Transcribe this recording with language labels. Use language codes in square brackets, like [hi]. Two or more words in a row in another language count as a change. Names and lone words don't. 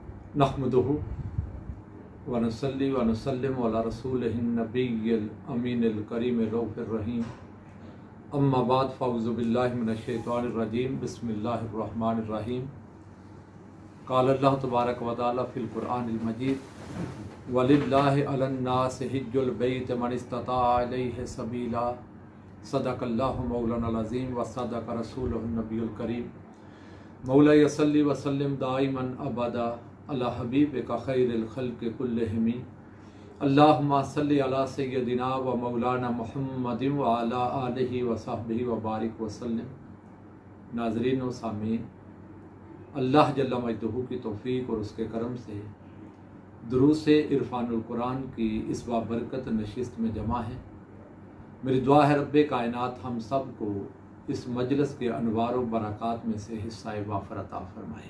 [ar] نحمده ونصلي ونسلم على رسوله النبي الأمين الكريم الرؤوف الرحيم. أما بعد فأعوذ بالله من الشيطان الرجيم. بسم الله الرحمن الرحيم. قال الله تبارك وتعالى في القرآن المجيد ولله على الناس حج البيت من استطاع إليه سبيلا. صدق الله مولانا العظيم وصدق رسوله النبي الكريم. مولاي صل وسلم دائما أبدا على حبيبك خير الخلق كلهم. اللهم صل على سيدنا ومولانا محمد وعلى آله وصحبه وبارك وسلم. [ur] ناظرین و سامعین, [ar] الله جل مجده [ur] کی توفیق اور اس کے کرم سے دروس عرفان القرآن کی اس بابرکت نشست میں جمع ہے. میری دعا ہے رب کائنات ہم سب کو اس مجلس کے انوار و برکات میں سے حصہ وافر عطا فرمائے.